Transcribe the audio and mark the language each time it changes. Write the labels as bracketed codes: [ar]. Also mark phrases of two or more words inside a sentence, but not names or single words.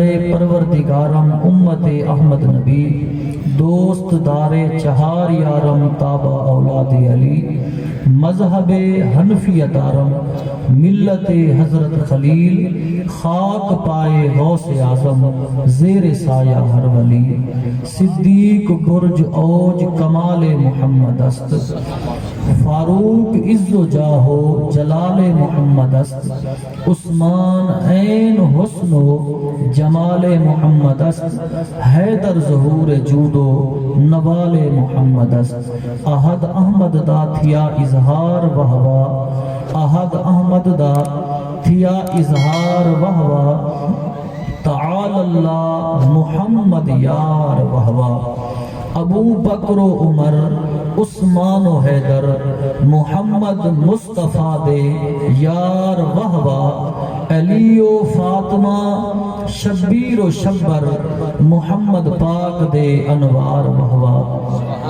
[fa] پروردگارم امت احمد نبی، دوست دار چہار یارم تابع اولاد علی، مذہب حنفیت آرم ملت حضرت خلیل، خاک پائے غوث اعظم زیر سایہ ہر ولی، صدیق برج اوج کمال محمد است، فاروق عز و جاہو جلال محمد است، عثمان عین حسن و جمال محمد است، حیدر ظہور جود و نوال محمد است، [skr] احد احمد دا تھیا اظہار وہوا، احد احمد دا تھیا اظہار وہوا، تعال اللہ محمد یار وہوا، ابو بکر و عمر عثمان و حیدر محمد مصطفیٰ دے یار وہوا، علی و فاطمہ شبیر و شبر محمد پاک دے انوار وہوا۔